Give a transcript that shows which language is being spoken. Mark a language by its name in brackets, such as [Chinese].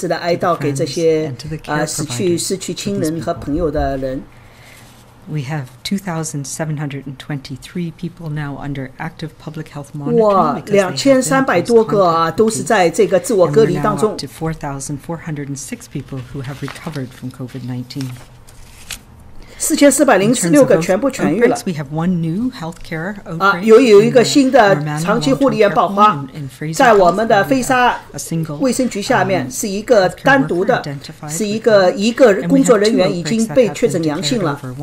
[Chinese] 挚的哀悼给这些失去亲人和朋友的人。 [English] We have 2,723 people now under active public health monitoring. [Chinese] 2300多个啊，都是在这个自我隔离当中。 [English] To 4,406 people who have recovered from COVID-19. [Chinese] 4406个全部痊愈了。 [English] We have 1 new healthcare outbreak. [Chinese] 有一个新的长期护理院爆发，在我们的菲沙卫生局下面是一个单独的，是一个工作人员已经被确诊阳性了。